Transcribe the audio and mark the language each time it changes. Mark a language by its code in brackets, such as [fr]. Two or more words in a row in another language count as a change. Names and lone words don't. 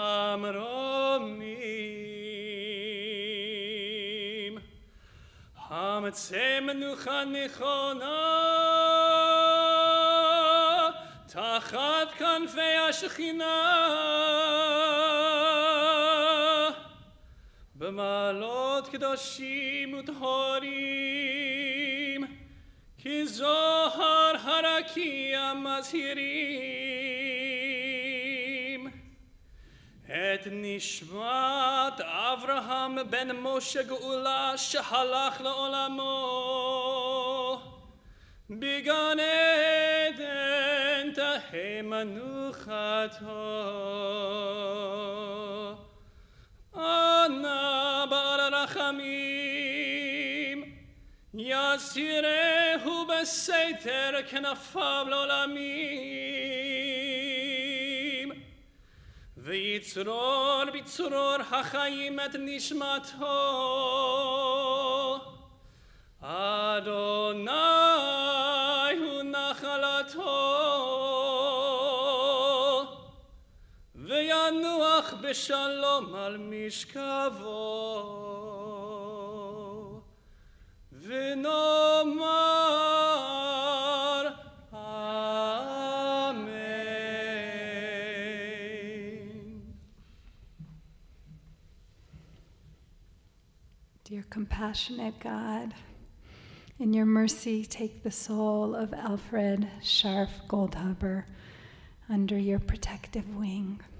[he] במרומים, המצא מנוחה נכונה, תחת כנפי השכינה, במעלות קדושים וטהורים, כי זוהר הרקיע מזהירים, את נשמת אברהם בן משה גאולה שהלך לעולמו, בגן עדן תהא מנוחתו. אנא בר רחמים, יסתירהו בסתר כנפיו לעולמים, ויצרור בצרור החיים את נשמתו. ה' הוא נחלתו, וינוח בשלום על משכבו, ונאמר אמן. [en] Dear compassionate God, in your mercy, take the soul of Alfred Scharf Goldhaber under your protective wing.